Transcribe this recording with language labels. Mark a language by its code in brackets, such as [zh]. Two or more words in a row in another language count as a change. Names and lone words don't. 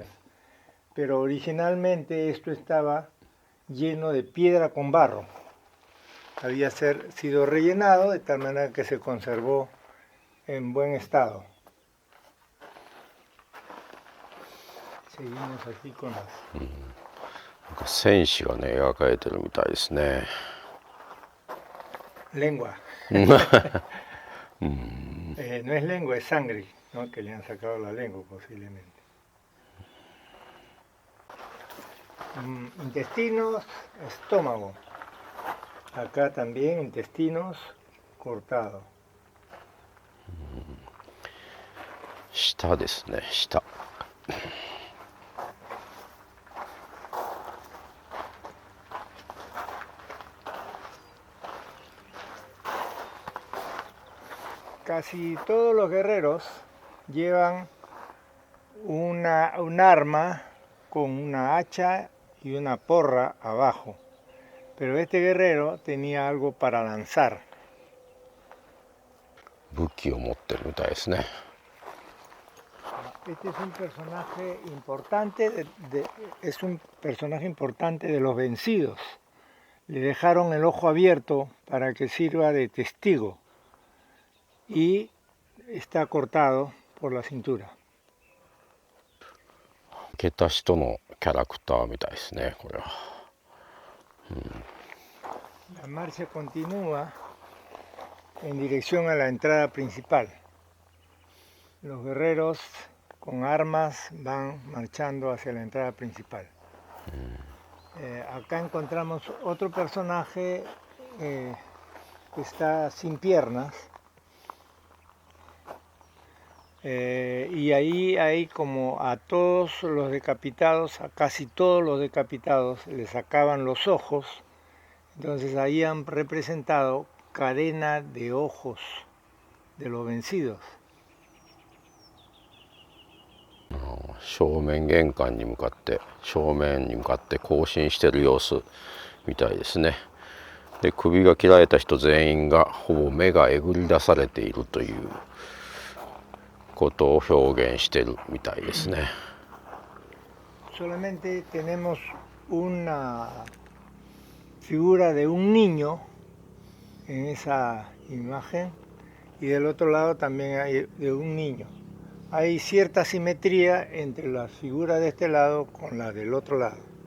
[es] Pero originalmente esto estaba lleno de piedra con barro. Había sido rellenado de tal manera que se conservó en buen estado. Seguimos aquí con las... [ja] なんか戦士がね描かれてるみたいですね。 [es] Lengua. No es lengua, es sangre, ¿no? Que le han sacado la lengua posiblemente. Intestinos, estómago. Acá también intestinos cortados. [ja] 舌ですね、舌。 [es] Casi todos los guerreros llevan un arma con una hacha y y una porra abajo. Pero este guerrero tenía algo para lanzar. [ja] 武器を持ってるみたいですね。 [es] Este es un personaje importante es un personaje importante de los vencidos. Le dejaron el ojo abierto para que sirva de testigo y está cortado por la cintura. [ja] 負けた人のキャラクターみたいですね、これは。 [es] La marcha continúa en dirección a la entrada principal. Los guerreros con armas van marchando hacia la entrada principal. Acá encontramos otro personaje que está sin piernas. Y ahí hay como a todos los decapitados, a casi todos los decapitados, les sacaban los ojos. Entonces ahí han representado cadena de ojos de los vencidos. [ja] 正面玄関に向かって正面に向かって行進してる様子みたいですね。で、首が切られた人全員がほぼ目がえぐり出されているということを表現してるみたいですね。 [es] Solamente tenemos una figura de un niño en esa imagen y del otro lado también hay de un niño. Hay cierta simetría entre las figuras de este lado con las del otro lado.